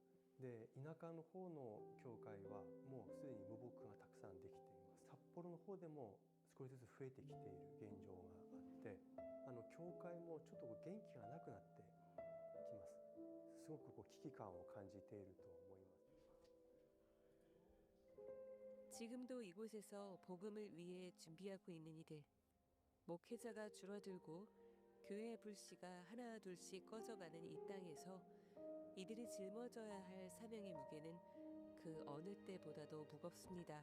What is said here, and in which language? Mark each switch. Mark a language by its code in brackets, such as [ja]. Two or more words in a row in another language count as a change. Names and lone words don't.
[ja] で田舎の方の教会はもうすでに無牧がたくさんできています。札幌の方でも少しずつ増えてきている現状があって教会もちょっと元気がなくなってきます。すごく危機感を感じていると思います。 [ko] 지금도 이곳에서 복음을 위해 준비하고 있는 이들. 목회자가 줄어들고 교회의 불씨가 하나 둘씩 꺼져가는 이 땅에서 이들이 짊어져야 할 사명의 무게는 그 어느 때보다도 무겁습니다.